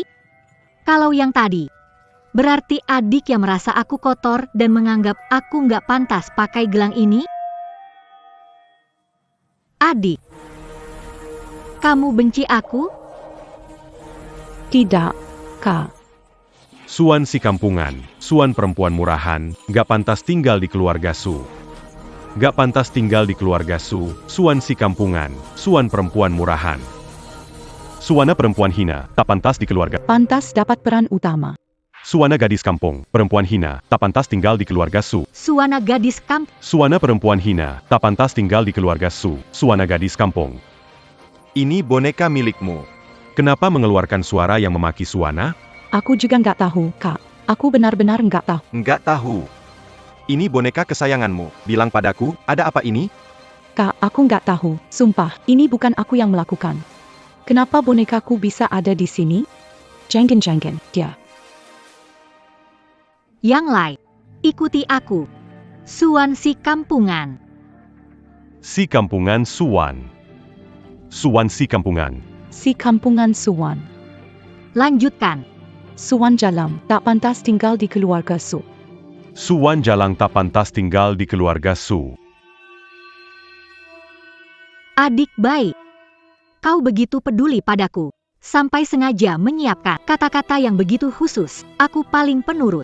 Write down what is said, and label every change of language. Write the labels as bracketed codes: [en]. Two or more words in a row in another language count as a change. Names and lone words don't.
[id] Kalau yang tadi, berarti adik yang merasa aku kotor dan menganggap aku nggak pantas pakai gelang ini? Adik, kamu benci aku? Tidak, Kak. Suan si kampungan, Suan perempuan murahan, gak pantas tinggal di keluarga Su. Gak pantas tinggal di keluarga Su, Suan si kampungan, Suan perempuan murahan. Suana perempuan hina, tak pantas di keluarga. Pantas dapat peran utama. Suana gadis kampung, perempuan hina, tak pantas tinggal di keluarga Su. Suana gadis kampung. Suana perempuan hina, tak pantas tinggal di keluarga Su, Suana gadis kampung. Ini boneka milikmu. Kenapa mengeluarkan suara yang memaki Suwana? Aku juga nggak tahu, Kak. Aku benar-benar nggak tahu. Nggak tahu. Ini boneka kesayanganmu. Bilang padaku, ada apa ini? Kak, aku nggak tahu. Sumpah, ini bukan aku yang melakukan. Kenapa bonekaku bisa ada di sini? Jangan, dia. Yang lain, ikuti aku. Suwan si kampungan. Si kampungan Suwan. Suwan si kampungan. Si kampungan Suwan. Lanjutkan. Suwan Jalam tak pantas tinggal di keluarga Su. Suwan Jalang tak pantas tinggal di keluarga Su. Adik baik. Kau begitu peduli padaku. Sampai sengaja menyiapkan kata-kata yang begitu khusus. Aku paling penurut.